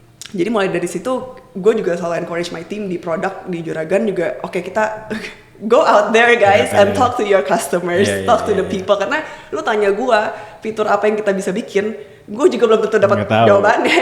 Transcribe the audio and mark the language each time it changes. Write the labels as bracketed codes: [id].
[id] Jadi mulai dari situ gue juga selalu [en] encourage my team [id] di produk di Juragan juga. Kita [en] go out there guys and talk to your customers, talk to the people. [id] Karena lu tanya gue fitur apa yang kita bisa bikin, gue juga belum tentu dapat jawabannya.